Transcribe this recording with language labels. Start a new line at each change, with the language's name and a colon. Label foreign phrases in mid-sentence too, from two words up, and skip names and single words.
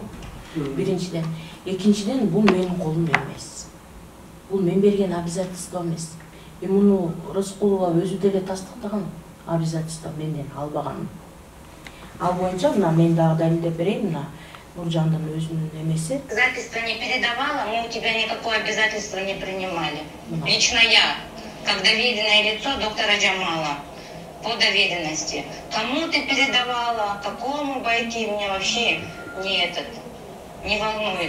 Kyrgyz: Биринчиден, экинчиден бул менин колум эмес. Бул мен берген обязательство эмес. Муну Рыскулова өзү деле тастыктаган обязательство менден албаган. Ал боюнча мына мен дагы далилдеп берейин, мына Нуржандын өзүнүн эмеси.
Russian: Обязательство не передавала, мы у тебя никакое обязательство не принимали. Лично я, как доверенное лицо доктора Джамала, по доверенности. Кому ты передавала, какому бойке, меня вообще не волнует.